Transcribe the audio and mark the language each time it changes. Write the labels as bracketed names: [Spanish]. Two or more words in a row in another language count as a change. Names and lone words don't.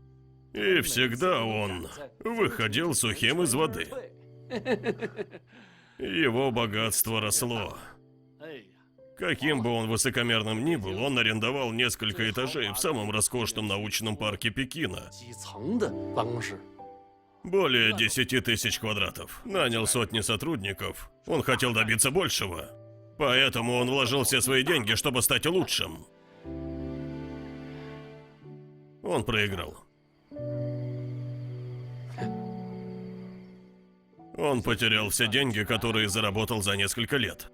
[Russian] И всегда он выходил сухим из воды. Его богатство росло. Каким бы он высокомерным ни был, он арендовал несколько этажей в самом роскошном научном парке Пекина. [Chinese] 几层的办公室， [Russian] Более 10 тысяч квадратов. Нанял сотни сотрудников. Он хотел добиться большего. Поэтому он вложил все свои деньги, чтобы стать лучшим. Он проиграл. Он потерял все деньги, которые заработал за несколько лет.